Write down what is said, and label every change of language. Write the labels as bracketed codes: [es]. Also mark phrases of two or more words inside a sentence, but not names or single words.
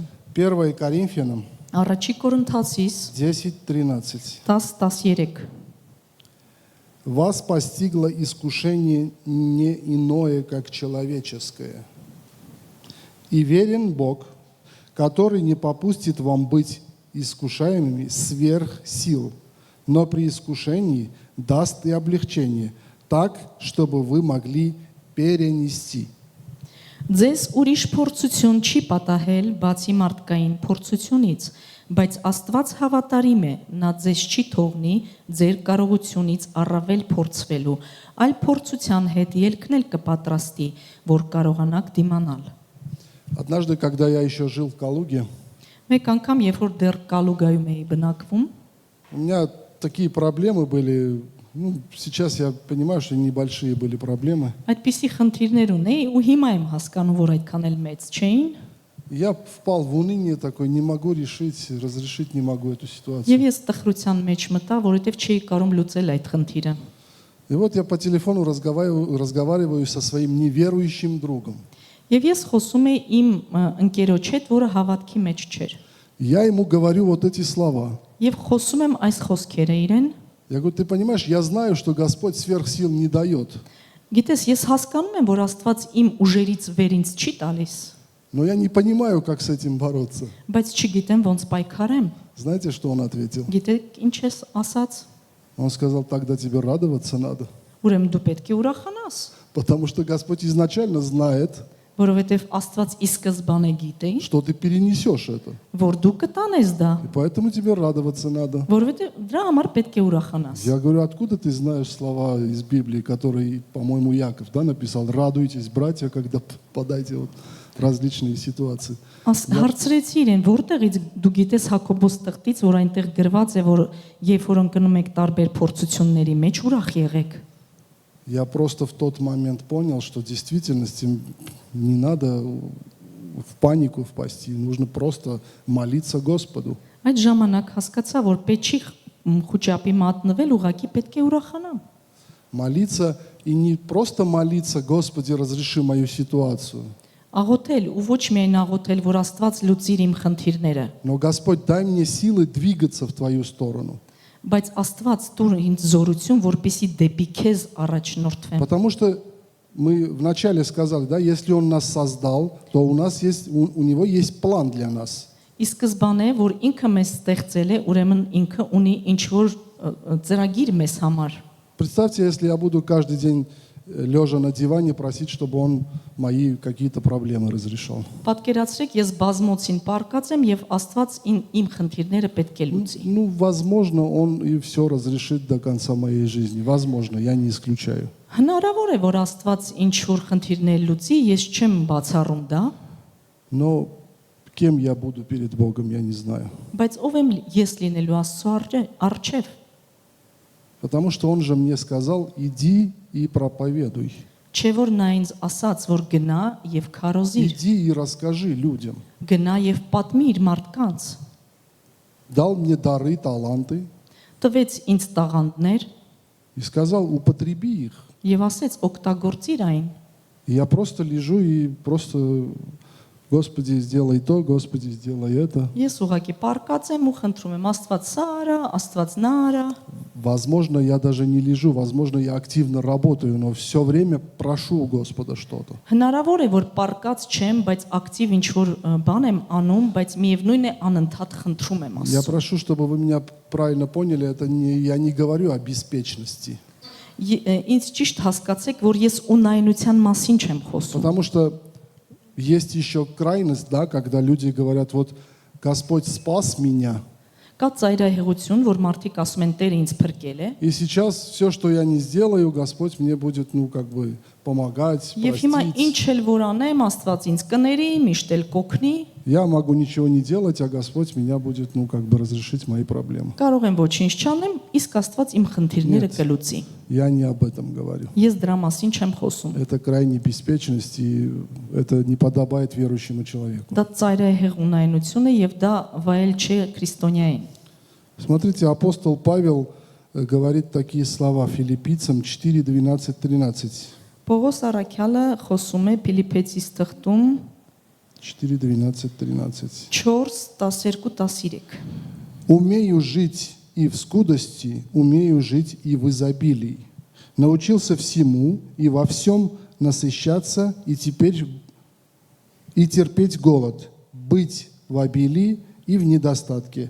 [ru] 1 Коринфянам [hy] Առաջի Կորինթացիս 10:13. 10:13 [ru] Вас постигло искушение не иное, как человеческое. И верен Бог, который не попустит вам быть искушаемыми сверх сил, но при искушении даст и облегчение, так, чтобы вы могли перенести. [hy] Ձեզ ուրիշ փորձություն չի պատահել բացի մարդկային փորձությունից, բայց Աստված հավատարիմ է, նա ձեզ չի թողնի ձեր կարողությունից առավել փորձվելու, այլ փորձության հետ ելքն էլ կպատրաստի, որ կարողանաք դիմանալ։ [ru] Однажды, когда я еще жил в Калуге, [hy] Մեկ անգամ, երբ որ դեռ Կալուգայում էի բնակվում, [ru] у меня такие проблемы были. Ну, сейчас я понимаю, что небольшие были проблемы. [hy] այդպիսի խնդիրներ ունեի ու հիմա եմ հասկանում, որ այդքան էլ մեծ չէին, [ru] Я впал в уныние такое, не могу решить, разрешить не могу эту ситуацию. [hy] եւ ես տխրության մեջ մտա, որովհետեւ չէի կարող լուծել այդ խնդիրը։ [ru] И вот я по телефону разговариваю со своим неверующим другом. [hy] Եվ ես խոսում էի իմ ընկերոջ հետ, որը հավատքի մեջ չէր։ [ru] Я ему говорю вот эти слова. [hy] Եվ խոսում եմ այս խոսքերը իրեն, [ru] Я говорю, ты понимаешь, я знаю, что Господь сверх сил не дает, [hy] գիտես, ես հասկանում եմ, որ Աստված իմ ուժերից վեր ինձ չի տալիս, [ru] но я не понимаю, как с этим бороться. [hy] բայց չգիտեմ ոնց պայքարեմ։ [ru] Знаете, что он ответил? [hy] Գիտեք ինչ ես ասաց։ [ru] Он сказал, тогда тебе радоваться надо, [hy] Ուրեմն դու պետք է ուրախանաս, [ru] потому что Господь изначально знает, [hy] որովհետև Աստված ի սկզբանե գիտե, [ru] что ты перенесешь это. [hy] որ դու կտանես դա, [ru] И поэтому тебе радоваться надо. [hy] որովհետև դրա համար պետք է ուրախանաս։ [ru] Я говорю, откуда ты знаешь слова из Библии, которые, по-моему, Яков, да, написал? Радуйтесь, братья, когда попадаете вот в различные ситуации. [hy] Հարցրեցի իրեն, որտեղից դու գիտես Հակոբոս տղտից, որ այնտեղ գրված է, որ երբ որ ընկնում եք տարբեր փորձությունների մեջ, ուրախ եղեք։ [ru] Я просто в тот момент понял, что в действительности не надо в панику впасть, и нужно просто молиться Господу. [hy] Այդ ժամանակ հասկացա, որ պետք չի խոճապի մատնվել, ուղղակի պետք է ուրախանամ։ [ru] Молиться и не просто молиться, Господи, разреши мою ситуацию, [hy] Աղոթել ու ոչ միայն աղոթել, որ Աստված լուծիր իմ խնդիրները, [ru] но Господь, дай мне силы двигаться в Твою сторону. [hy] բայց Աստված տուր ինձ զորություն, որպեսի դեպի քեզ առաջնորդվեմ։ [ru] Потому что мы вначале сказали, да, если Он нас создал, то у нас есть, у Него есть план для нас. [hy] Ի սկզբանե, որ ինքը մեզ ստեղծել է, ուրեմն ինքը ունի ինչ որ ծրագիր մեզ համար։ [ru] Представьте, если я буду каждый день лежа на диване просить, чтобы Он мои какие-то проблемы разрешал. [hy] Պատկերացրեք, ես բազմոցին պարկած եմ եւ Աստված իմ խնդիրները պետք է լուծի։ [ru] Ну, возможно, Он и все разрешит до конца моей жизни. Возможно, я не исключаю. [hy] Հնարավոր է, որ Աստված ինչ որ խնդիրներ լուծի, ես չեմ բացառում դա, [ru] Но кем я буду перед Богом, я не знаю. [hy] բայց ով եմ ես լինելու Աստծո առջև։ [ru] Потому что Он же мне сказал, иди и проповедуй. [hy] Չէ որ նա ինձ ասաց, որ գնա եւ քարոզիր, [ru] Иди и расскажи людям. [hy] գնա եւ պատմիր մարդկանց։ [ru] Дал мне дары, таланты [hy] Տվեց ինձ տաղանդներ [ru] и сказал, употреби их. [hy] եւ ասեց օգտագործիր այն։ [ru] И я просто лежу и просто Господи, сделай то, Господи, сделай это. [hy] Ես ուղակի պարկած եմ ու խնդրում եմ Աստված սա արա, Աստված նա արա։ [ru] Возможно, я даже не лежу, возможно, я активно работаю, но все время прошу у Господа что-то. [hy] Հնարավոր է որ պարկած չեմ, բայց ակտիվ ինչ որ բան եմ անում, բայց միևնույն է անընդհատ խնդրում եմ [ru] Я [hy] Աստծո։ [ru] прошу, чтобы вы меня правильно поняли, я не говорю о беспечности. [hy] Ինձ ճիշտ հասկացեք, որ ես ունայնության մասին չեմ խոսում։ [ru] Потому что есть еще крайность, да, когда люди говорят, вот Господь спас меня, [hy] Կա ծայրահեղություն, որ մարդիկ ասում են Տերը ինձ փրկել է, [ru] и сейчас все, что я не сделаю, Господь мне будет, ну, как бы помогать, [hy] եւ հիմա ինչ [ru] простить. [hy] էլ որ անեմ, Աստված ինձ կների, միշտ էլ կօգնի, [ru] Я могу ничего не делать, а Господь меня будет, ну, как бы разрешить мои проблемы. [hy] կարող եմ ոչինչ չանեմ, իսկ Աստված իմ խնդիրները [ru] Нет. [hy] կլուծի։ [ru] Я не об этом говорю. [hy] Ես դրա մասին չեմ խոսում։ [ru] Это крайняя беспечность, и это не подобает верующему человеку. [hy] Դա ծայրահեղ ունայնություն է եւ դա վայել չէ քրիստոնյային։ [ru] Смотрите, апостол Павел говорит такие слова Филиппийцам 4, 12, 13. [hy] Պողոս Արաքյալը խոսում է Փիլիպպեցիս թղթում 4, 12, 13. 4:12-13։ [ru] «Умею жить и в скудости, умею жить и в изобилии. Научился всему и во всем насыщаться, и теперь и терпеть голод, быть в обилии и в недостатке.